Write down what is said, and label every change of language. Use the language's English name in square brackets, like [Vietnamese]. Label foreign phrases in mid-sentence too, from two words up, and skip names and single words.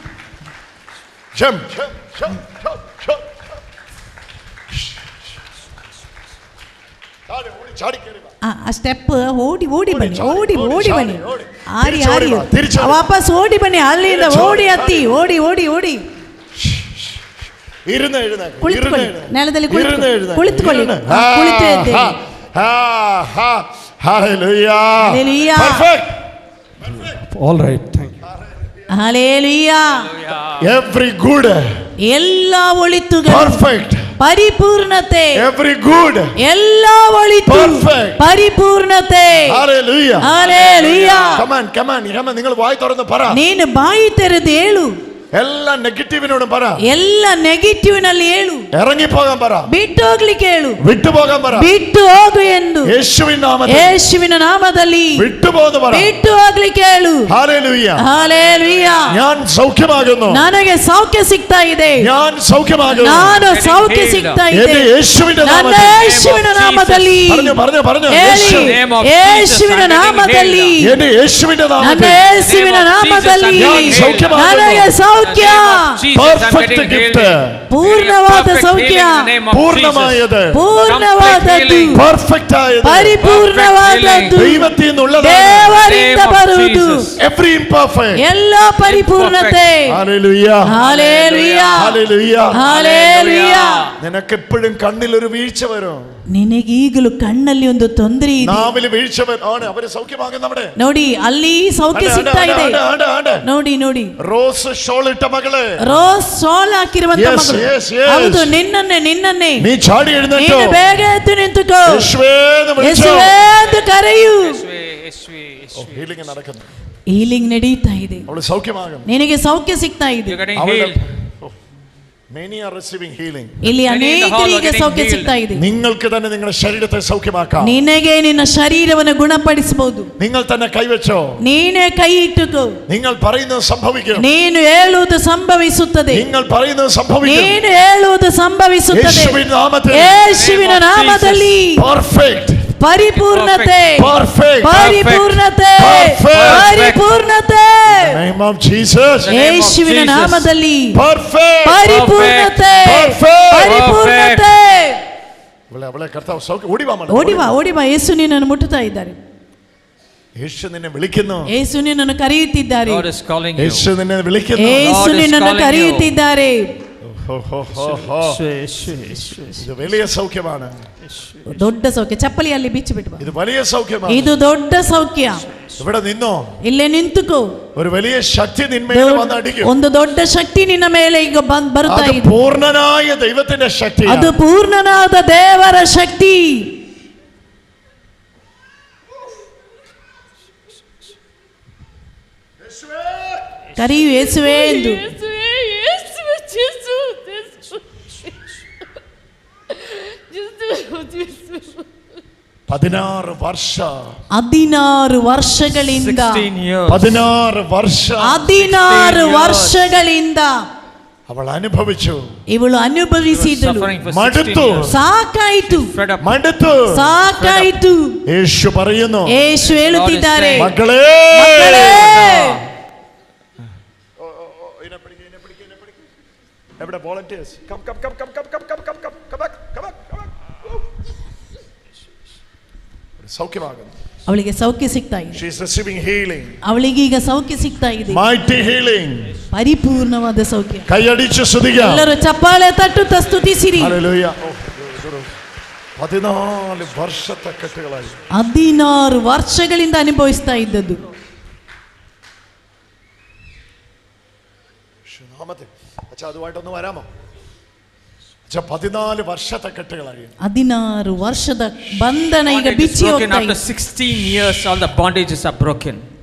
[Kannada] ಆ ಸ್ಟೆಪ್ ಓಡಿ ಓಡಿ ಬನ್ನಿ, ಓಡಿ ಓಡಿ ಬನ್ನಿ, ಹಾರಿ ಹಾರಿ ವಾಪಸ್ ಓಡಿ ಬನ್ನಿ, ಅಲ್ಲಿಂದ ಓಡಿ ಹತ್ತಿ, ಓಡಿ ಓಡಿ ಓಡಿ ಕುಳಿತುಕೊಳ್ಳಿ, ನೆಲದಲ್ಲಿ ಕುಳಿತುಕೊಳ್ಳಿ, ಕುಳಿತು ಎದ್ದೇಳಿ. [English] All right, thank you. Hallelujah. Every good, [Kannada] ಎಲ್ಲ ಒಳಿತುಗಳು, [English] perfect, [Kannada] ಪರಿಪೂರ್ಣತೆ. [English] Every good, [Kannada] ಎಲ್ಲ ಒಳಿತು, [English] perfect, [Kannada] ಪರಿಪೂರ್ಣತೆ. [English] Hallelujah. Hallelujah. Come on, come on, [Malayalam] നിങ്ങൾ വായി തുറന്ന് പറ. [Kannada] ನೀನು ಬಾಯಿ ತೆರೆದು ಹೇಳು. [Malayalam] എല്ലാ നെഗറ്റീവിനോട് പറ, [Kannada] ಎಲ್ಲ ನೆಗೆಟಿವ್ನಲ್ಲಿ ಹೇಳು. [Malayalam] ഇറങ്ങി പോകാൻ പറ, [Kannada] ಬಿಟ್ಟು ಹೋಗ್ಲಿಕ್ಕೆ ಹೇಳು. [Malayalam] വിട്ടു പോകാൻ പറ, [Kannada] ಬಿಟ್ಟು ಹೋಗು ಎಂದು [Malayalam] യേശുവിൻ നാമത്തിൽ, [Kannada] ಯೇಸುವಿನ ನಾಮದಲ್ಲಿ [Malayalam] വിട്ടു പോകുന്നു പറ. [Kannada] ಬಿಟ್ಟು ಹೋಗ್ಲಿಕ್ಕೆ ಹೇಳು. [Malayalam] ഹല്ലേലൂയ, [Kannada] ಹಲ್ಲೆಲೂಯ. [Malayalam] ഞാൻ സൗഖ്യമാകുന്നു, [Kannada] ನನಗೆ ಸೌಖ್ಯ ಸಿಗ್ತಾ ಇದೆ, [Malayalam] ഞാൻ സൗഖ്യമാകുന്നു, [Kannada] ನಾನು ಸೌಖ್ಯ ಸಿಗ್ತಾ ಇದೆ, [Malayalam] എന്റെ യേശുവിന്റെ [Kannada] ನನ್ನ ಯೇಸುವಿನ നാಮದಲ್ಲಿ. [Malayalam] പറഞ്ഞു പറഞ്ഞു പറഞ്ഞു, [Kannada] ಯೇಸುವಿನ ನಾಮದಲ್ಲಿ, [Malayalam] എന്റെ യേശുവിന്റെ [Kannada] ನನ್ನ [Malayalam] നാമത്തിൽ, [Kannada] ಯೇಸುವಿನ ನಾಮದಲ್ಲಿ [Malayalam] ഞാൻ സൗഖ്യമാകുന്നു. [Kannada] ನನಗೆ ಸೌಖ್ಯ, [English] perfect gift, [Kannada] ಪೂರ್ಣವಾದ ಸೌಖ್ಯ, [Malayalam] പൂർണ്ണമായത്, [Kannada] ಪೂರ್ಣವಾದದ್ದು, [Malayalam] perfect ആയത്, [Kannada] ಪರಿಪೂರ್ಣವಾದದ್ದು, [Malayalam] ദൈവത്തിൽ നിന്നുള്ളതാണ്, [Kannada] ದೇವರಿಂದ ಬರುವುದು, [English] every imperfect, [Kannada] ಎಲ್ಲ ಪರಿಪೂರ್ಣತೆ. [English] hallelujah, hallelujah, hallelujah, hallelujah. [Malayalam] നിനക്ക് എപ്പോഴും കണ്ണിൽ ഒരു വീഴ്ച വരും, [Kannada] ನಿನಗೀಗಲೂ ಕಣ್ಣಲ್ಲಿ ಒಂದು ತೊಂದರೆ ಇದೆ, [Malayalam] നാവിൽ വീഴ്ച വരും. അവര് സൗഖ്യമാകും. നമ്മുടെ [Kannada] ನೋಡಿ ಅಲ್ಲಿ ಸೌಖ್ಯ ಸಿಗ್ತಾ ಇದೆ, ನೋಡಿ ನೋಡಿ. [English] rose shawl [Malayalam] ഇട്ട മകളെ, [English] rose shawl [Kannada] ಹಾಕಿರುವಂತ ಮಗಳು, ಹೌದು, ನಿನ್ನನ್ನೇ [Malayalam] നീ ചാടി എഴുന്നേറ്റോ, [Kannada] ನೀನು ಬೇಗ ಎದ್ದು ನಿಂತುಕೋ, [Malayalam] യേശുവേ എന്ന് വിളിച്ചോ. [Kannada] ಯೇಸುವೇ ಎಂದು ಕರೆಯು. [Malayalam] ഹീലിംഗ് നടക്കുന്നു, [Kannada] ಹೀಲಿಂಗ್ ನಡೀತಾ ಇದೆ, [Malayalam] അവള് സൗഖ്യമാകും, [Kannada] ನಿನಗೆ ಸೌಖ್ಯ ಸಿಗ್ತಾ ಇದೆ. [English] Many are receiving healing. [Kannada] ಇಲ್ಲಿ ಅನೇಕರಿಗೆ ಸೌಖ್ಯ ಸಿಗ್ತಾ ಇದೆ. [Malayalam] നിങ്ങൾക്ക് തന്നെ നിങ്ങളുടെ ശരീരത്തെ സൗഖ്യമാക്കാം, [Kannada] ನಿನಗೆ ನಿನ್ನ ಶರೀರವನ್ನು ಗುಣಪಡಿಸಬಹುದು. [Malayalam] നിങ്ങൾ തന്നെ കൈവച്ചോ, [Kannada] ನೀನೇ ಕೈ ಇಟ್ಟುಕೋ, [Malayalam] നിങ്ങൾ പറയുന്നത് സംഭവിക്കും, [Kannada] ನೀನು ಹೇಳುವುದು ಸಂಭವಿಸುತ್ತದೆ, [Malayalam] നിങ്ങൾ പറയുന്നത് സംഭവിക്കും, [Kannada] ನೀನು ಹೇಳುವುದು ಸಂಭವಿಸುತ್ತದೆ. [Malayalam] യേശുവിൻ നാമത്തിൽ, [Kannada] ಯೇಸುವಿನ ನಾಮದಲ್ಲಿ [English] perfect, [Kannada] ಪರಿಪೂರ್ಣತೆ, [English] perfect, [Kannada] ಪರಿಪೂರ್ಣತೆ, ಪರಿಪೂರ್ಣತೆ. [English] name of Jesus, [Kannada] ಯೇಸುವಿನ ನಾಮದಲ್ಲಿ [English] perfect, [Kannada] ಪರಿಪೂರ್ಣತೆ, ಪರಿಪೂರ್ಣತೆ. [Malayalam] അവളെ കർത്താവ് സൗഖ്യം. ഓടി വാ, [Kannada] ಓಡಿ ಬಾ, ಓಡಿ ಬಾ. ಯೇಸು ನಿನ್ನನ್ನು ಮುಟ್ಟುತ್ತಾ ಇದ್ದಾರೆ, [Malayalam] യേശു നിന്നെ വിളിക്കുന്നു, [Kannada] ಯೇಸು ನಿನ್ನನ್ನು ಕರೆಯುತ್ತಿದ್ದಾರೆ, [Malayalam] യേശു നിന്നെ വിളിക്കുന്നു, [Kannada] ಯೇಸು ನಿನ್ನನ್ನು ಕರೆಯುತ್ತಿದ್ದಾರೆ. [Malayalam] ഇത് വലിയ സൗഖ്യമാണ്, [Kannada] ದೊಡ್ಡ ಸೌಖ್ಯ. ಚಪ್ಪಲಿಯಲ್ಲಿ ಬಿಚ್ಚಿ ಬಿಟ್ಟು ಬಾ. [Malayalam] ഇത് വലിയ സൗഖ്യമാണ്, [Kannada] ಇದು ದೊಡ್ಡ ಸೌಖ್ಯ. [Malayalam] ഇവിടെ നിന്നോ, [Kannada] ಇಲ್ಲೇ ನಿಂತುಕೋ. [Malayalam] ഒരു വലിയ ശക്തി നിന്മേൽ വന്ന് അടിക്കും, [Kannada] ಒಂದು ದೊಡ್ಡ ಶಕ್ತಿ ನಿನ್ನ ಮೇಲೆ ಈಗ ಬರುತ್ತಾ ಇದೆ, [Malayalam] പൂർണ്ണനായ ദൈവത്തിന്റെ ശക്തി, [Kannada] ಅದು ಪೂರ್ಣನಾದ ದೇವರ ಶಕ್ತಿ. ಕರೆಯು ಯೇಸುವೇ ಎಂದು. 16 ವರ್ಷ, 16 ವರ್ಷಗಳಿಂದ, 16 ವರ್ಷ, 16 ವರ್ಷಗಳಿಂದ [Malayalam] അവൾ അനുഭവിച്ചു, [Kannada] ಇವಳು ಅನುಭವಿಸಿದಳು, [Malayalam] മടുത്തു, [Kannada] ಸಾಕಾಯಿತು, [Malayalam] മടുത്തു, [Kannada] ಸಾಕಾಯಿತು. [Malayalam] യേശു പറയുന്നു, [Kannada] ಯೇಸು ಹೇಳುತ್ತಿದ್ದಾರೆ, [Malayalam] മക്കളെ, എവിടെ വോളണ്ടിയേഴ്സ്, [English] come come come come come come come come come come back, come back, come back. [Malayalam] സൗഖ്യമാകുന്നു, [Kannada] ಅವಳಿಗೆ ಸೌಖ್ಯ ಸಿಗ್ತಾ ಇದೆ, [English] she is receiving healing, [Kannada] ಅವಳಿಗೆ ಈಗ ಸೌಖ್ಯ ಸಿಗ್ತಾ ಇದೆ, [English] mighty healing, [Kannada] ಪರಿಪೂರ್ಣವಾದ ಸೌಖ್ಯ. [Malayalam] കൈയടിച്ച് സ്തുതിക്കാം, [Kannada] ಎಲ್ಲರೂ ಚಪ್ಪಾಳೆ ತಟ್ಟುತ್ತಾ ಸ್ತುತಿಸಿರಿ. [Malayalam] ഹല്ലേലൂയ. 14 വർഷത്തെ കെട്ടുകളായി, [Kannada] 16 ವರ್ಷಗಳಿಂದ ಅನುಭವಿಸ್ತಾ ಇದ್ದದ್ದು. [Malayalam] അച്ഛാ അതുമായിട്ടൊന്ന് വരാമോ? അച്ഛാ 14 വർഷത്തെ കെട്ടുകളായി, [Kannada] 16 ವರ್ಷದ ಬಂಧನ ಈಗ ಬಿಚ್ಚಿ ಹೋಗ್ತಾ ಇದೆ. [English] After 16 years all the bondages are broken.